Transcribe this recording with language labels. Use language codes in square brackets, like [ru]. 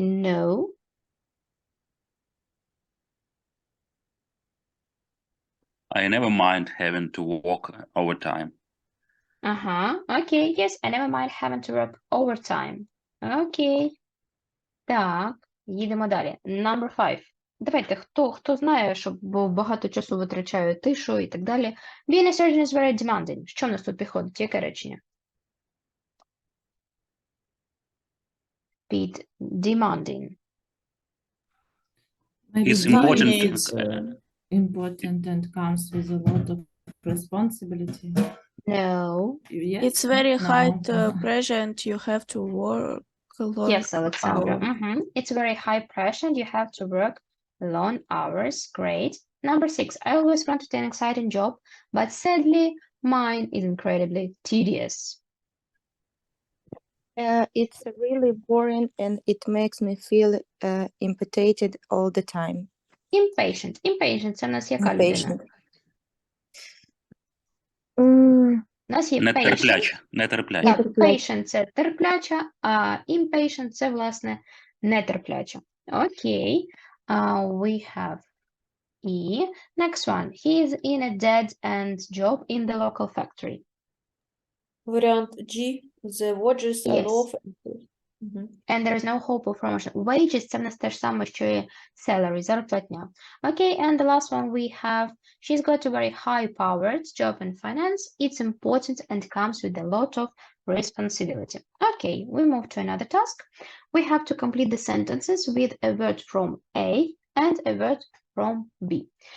[en] No. I never mind having to work overtime. Окей, yes, I never mind having to work overtime. [uk] Окей. Так, їдемо далі. [en] Number 5. [uk] Давайте, хто знає, що багато часу витрачає тишу і так далі. [en] Being a surgeon is very demanding. [uk] Що в нас тут підходить? Яке речення? Pід demanding. [en] Maybe It's being important. is important and comes with a lot of responsibility. No. Yes? It's very No. high pressure and you have to work a long Yes, Alexandra. hours. It's very high pressure and you have to work long hours. Great. Number 6. I always wanted an exciting job, but sadly, mine is incredibly tedious. It's really boring and it makes me feel impatient all the time. Impatient. [uk] Impatient – це в нас яка людина? У нас є patient. Нетерпляча. Так, patient – це терпляча, а impatient – це, власне, нетерпляча. [en] Окей. We have E. Next one. He is in a dead-end job in the local factory. Варіант G. The wages are Yes. low. And there is no hope of promotion. [uk] Wages – це в нас те ж саме, що і salary, зарплатня. [en] Okay, and the last one we have, she's got a very high-powered job in finance. It's important and comes with a lot of responsibility. Okay, we move to another task. We have to complete the sentences with a word from A and a word from B.